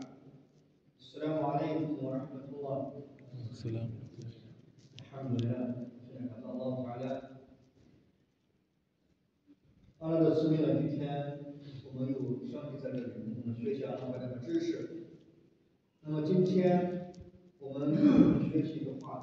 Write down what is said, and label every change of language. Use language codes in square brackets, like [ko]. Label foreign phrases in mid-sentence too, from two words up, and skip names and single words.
[ar] السلام عليكم ورحمة الله. السلام. الحمد لله. الله تعالى [zh] 阿拉的思维呢，今天我们又相聚在这里，我们学习阿拉伯的知识。那么今天我们学习一个